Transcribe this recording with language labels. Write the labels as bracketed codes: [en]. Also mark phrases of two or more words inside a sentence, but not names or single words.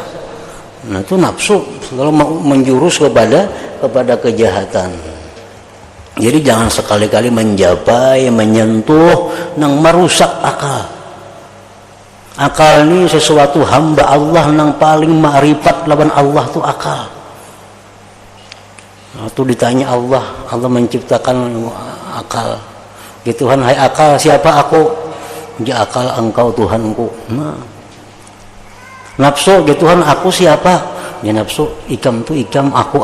[id] Nah itu nafsu. Kalau mau menjurus kepada kejahatan. [bjn] Jadi jangan sekali-kali menjapai, menyentuh, nang merusak akal. Akal ini sesuatu hamba Allah nang paling ma'rifat lawan Allah tu akal. [id] Itu ditanya Allah menciptakan akal. Ya Tuhan, hai akal, siapa aku? Ya akal engkau Tuhanku. Nah. Nafsu, ya Tuhan, aku siapa? [bjn] Ya nafsu, ikam tu ikam, aku.